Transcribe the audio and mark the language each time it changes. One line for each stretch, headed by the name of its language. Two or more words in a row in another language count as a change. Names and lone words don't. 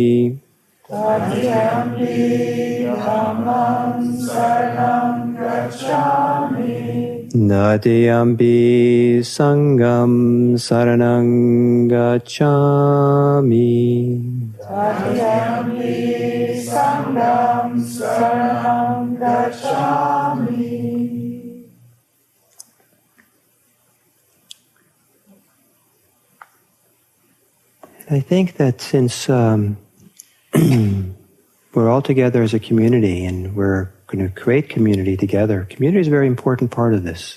Pali: Tatiyampi Dhammam saranam gacchami. Tatiyampi Sangham saranang gacchami. Tatiyampi Sangham saranam gacchami.
English: I think that since we're all together as a community and we're going to create community together, community is a very important part of this.